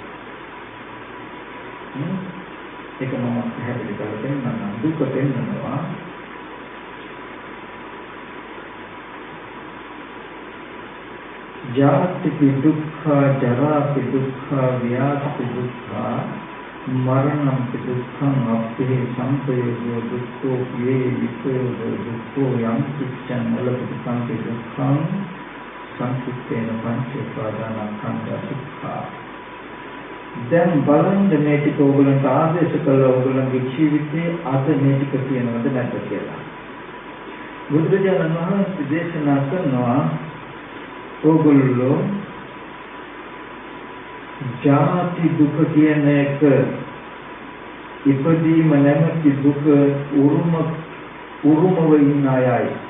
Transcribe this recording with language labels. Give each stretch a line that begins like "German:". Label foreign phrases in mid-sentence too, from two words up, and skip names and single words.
Sinhala: ඒක මම පැහැදිලි කරලා දෙන්නම්. දුක පෙන්වනවා
Pali: ජාති දුක්ඛ, ජරා දුක්ඛ, ව්‍යාධි දුක්ඛ, මරණ දුක්ඛං අපේ සංපයෝගෝ දුක්ඛෝ යේ විපයෝගෝ දුක්ඛෝ යම් කිච්ඡං වලපිතං දුක්ඛං සංකිට්ඨේන පංච උපාදානස්කන්ධ දුක්ඛ.
Sinhala: දැන් බලන්න මේ ටික ඕගලන්ට ආදේශ කළ ඕගලන්ගේ ජීවිතයේ අද මේ ටික කියනවද නැද්ද කියලා. බුදුරජාණන් වහන්සේ දේශනා කරනවා ඕගොල්ලෝ ජාති දුක කියන එක ඉපදීම නැමැති දුක උරුමව ඉන්න අයයි.